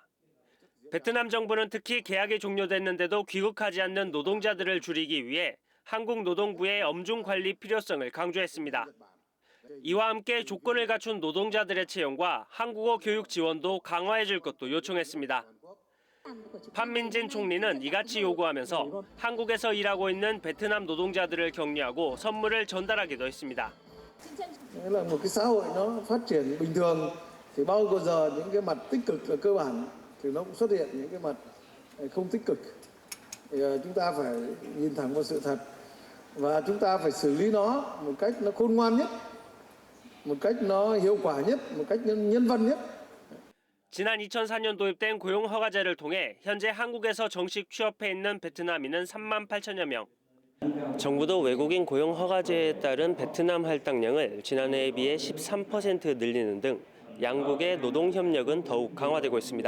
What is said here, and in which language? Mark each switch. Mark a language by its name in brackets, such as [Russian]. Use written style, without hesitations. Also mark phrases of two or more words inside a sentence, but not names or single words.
[Korean] 베트남 정부는 특히 계약이 종료됐는데도 귀국하지 않는 노동자들을 줄이기 위해 한국 노동부의 엄중 관리 필요성을 강조했습니다. 이와 함께 조건을 갖춘 노동자들의 채용과 한국어 교육 지원도 강화해 줄 것도 요청했습니다. 판민진 총리는 이같이 요구하면서 한국에서 일하고 있는 베트남 노동자들을 격려하고 선물을 전달하기도 했습니다. [Vietnamese] Nghĩa là một cái xã hội nó phát triển bình thường thì bao giờ những cái mặt tích cực là cơ bản thì nó cũng xuất hiện những cái mặt không tích cực. Thì chúng ta phải nhìn thẳng vào sự thật và chúng ta phải xử lý nó một cách nó khôn ngoan nhất, một cách nó hiệu quả nhất, một cách nhân văn nhất. [Korean] 지난 2004년 도입된 고용 허가제를 통해 현재 한국에서 정식 취업해 있는 베트남인은 3만 8천여 명. 정부도 외국인 고용 허가제에 따른 베트남 할당량을 지난해에 비해 13% 늘리는 등 양국의 노동 협력은 더욱 강화되고 있습니다.